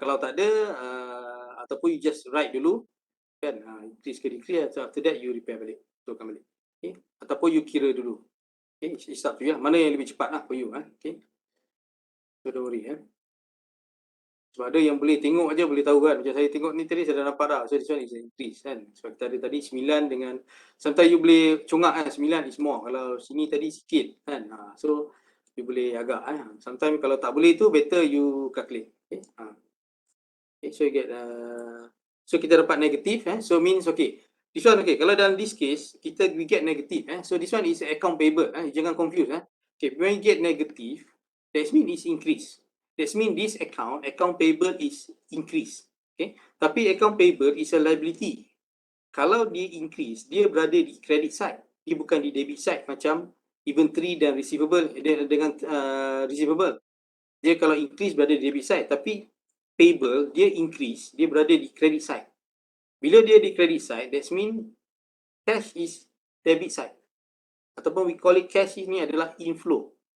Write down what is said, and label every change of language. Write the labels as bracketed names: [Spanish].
[Malay] Kalau tak ada, ataupun you just write dulu, kan, increase ke decrease, after that you repair balik, betulkan balik. Okay. Ataupun you kira dulu. Okay, it's up to you lah. Mana yang lebih cepat lah for you. [English] Okay. So don't worry. [Malay] Sebab ada yang boleh tengok aja boleh tahu kan. Macam saya tengok ni tadi saya dah nampak dah. [English] So this one is increase kan. [Malay] Sebab kita ada tadi 9 dengan, sometimes you boleh congak kan, 9 is more. Kalau sini tadi sikit kan. So you boleh agak. [English] Sometimes kalau tak boleh tu better you calculate. Okay. Okay, so you get, so kita dapat negatif. So means okay. This one okay. Kalau dalam this case we get negative. So this one is account payable. [Malay] Jangan confuse. [English] Okay, when you get negative, that means it's increase. That means this account payable is increase. Okay. Tapi account payable is a liability. [Malay] Kalau dia increase, dia berada di credit side. Dia bukan di debit side macam inventory dan receivable dengan receivable. Dia kalau increase berada di debit side, tapi payable dia increase, dia berada di credit side. Bila dia di [English] credit side, that means cash is debit side. Ataupun we call it cash ini adalah inflow.